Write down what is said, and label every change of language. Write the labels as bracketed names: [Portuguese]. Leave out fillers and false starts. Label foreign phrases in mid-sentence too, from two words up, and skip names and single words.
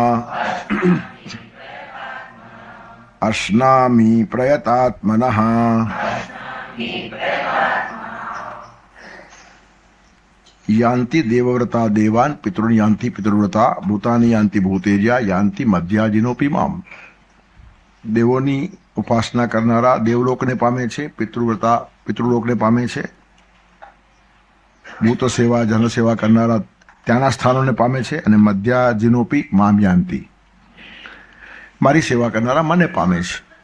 [Sanskrit] यान्ति देवव्रता देवान् पितॄन् यान्ति पितृव्रता भूतानि यान्ति भूतेजा यान्ति मध्याजिनोपि माम. [Gujarati] દેવોની ઉપાસના કરનારા દેવલોકને પામે છે, પિતૃવ્રતા પિતૃલોકને પામે છે, ભૂત સેવા જન સેવા કરનારા ત્યાંના સ્થાનોને પામે છે, અને [Sanskrit] मध्याजीनोपी माम यान्ति [Gujarati] મારી સેવા કરનારા મને પામે છે.